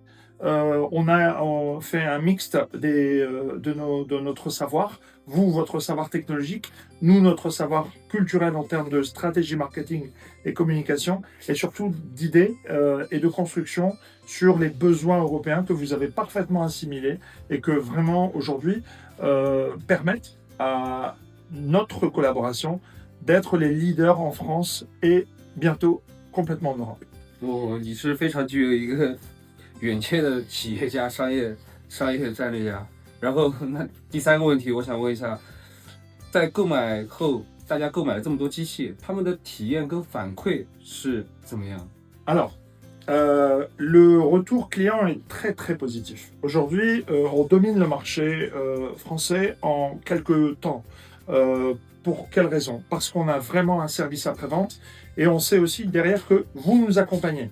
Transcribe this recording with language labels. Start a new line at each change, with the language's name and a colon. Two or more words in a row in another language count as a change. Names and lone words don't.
French: On a fait un mixte de notre savoir, vous, votre savoir technologique, nous, notre savoir culturel en termes de stratégie marketing et communication, et surtout d'idées et de construction sur les besoins européens que vous avez parfaitement assimilés et que vraiment aujourd'hui permettent à notre collaboration d'être les leaders en France et bientôt complètement en Europe.
Chinese: 你是非常具有一个远见的企业家、商业战略家。然后，那第三个问题，我想问一下，在购买后，大家购买了这么多机器，他们的体验跟反馈是怎么样？
French: Alors, le retour client est très très positif. Aujourd'hui, on domine le marché français en quelques temps. Pour quelle raison? Parce qu'on a vraiment un service après-vente et on sait aussi derrière que vous nous accompagnez.